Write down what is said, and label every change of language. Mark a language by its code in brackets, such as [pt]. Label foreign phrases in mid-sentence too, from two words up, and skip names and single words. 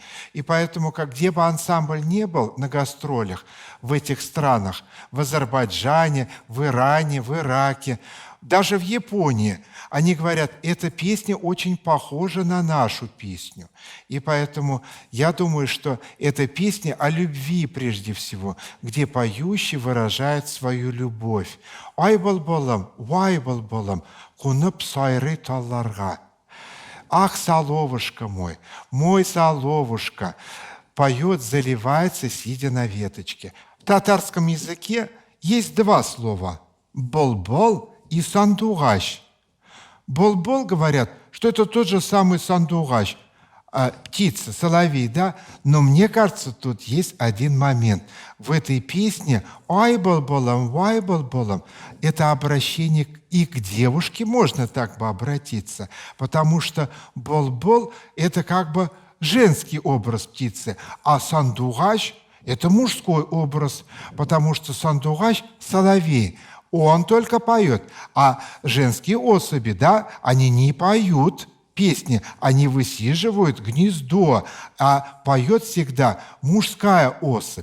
[ru] И поэтому, где бы ансамбль не был на гастролях в этих странах, в Азербайджане, в Иране, в Ираке, даже в Японии, они говорят, эта песня очень похожа на нашу песню. И поэтому я думаю, что эта песня о любви прежде всего, где поющий выражает свою любовь. [tt] «Ай был-балам, вай был-балам, кунып сайры талларга». [ru] «Ах, соловушка мой соловушка», поет, заливается, сидя на веточке. В татарском языке есть два слова «бол-бол» и «сандугач». Бол-бол говорят, что это тот же самый сандугач, птица, соловей, да? Но мне кажется, тут есть один момент. В этой песне [tt] «Ай бол-болам, вай бол-болам» [ru] это обращение и к девушке можно так бы обратиться, потому что бол-бол – это женский образ птицы, а сандугач – это мужской образ, потому что сандугач – соловей. Он только поет, а женские особи, да, они не поют песни, они высиживают гнездо, а поет всегда мужская особь.